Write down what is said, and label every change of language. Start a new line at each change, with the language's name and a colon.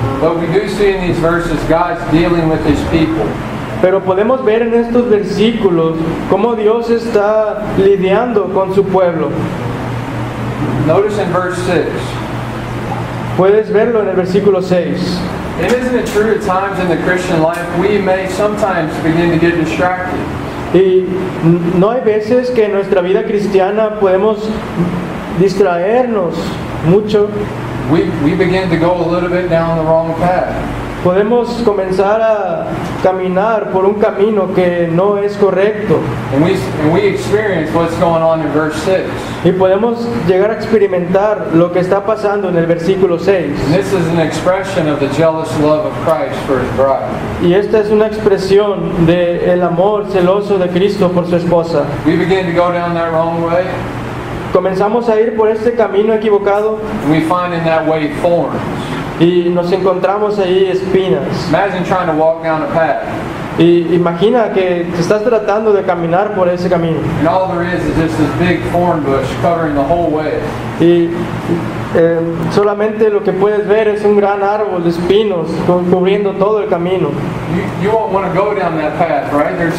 English: But we do see in these verses God's dealing with His people.
Spanish: Pero podemos ver en estos versículos cómo Dios está lidiando con su pueblo.
English: Notice in verse 6.
Spanish: Puedes verlo en el versículo 6.
English: And isn't it true at times in the Christian life we may sometimes begin to get distracted?
Spanish: Y no hay veces que en nuestra vida cristiana podemos distraernos mucho.
English: We begin to go a little bit down the wrong path.
Spanish: Podemos comenzar a caminar por un camino que no es correcto.
English: And we experience what's going on in verse 6.
Spanish: Y podemos llegar a experimentar lo que está pasando en el versículo 6.
English: And this is an expression of the jealous love of Christ for his bride.
Spanish: Y esta es una expresión del amor celoso de Cristo por su esposa.
English: We begin to go down that wrong way,
Spanish: Comenzamos a ir por este camino equivocado
English: and we find in that way thorns.
Spanish: y nos encontramos ahí espinas.
English: Imagine trying to walk down a path,
Spanish: Y imagina que te estás tratando de caminar por ese camino.
English: and all there is just this big thorn bush covering the whole way.
Spanish: Y solamente lo que puedes ver es un gran árbol de espinos cubriendo todo el camino.
English: You won't want to go down that path, right?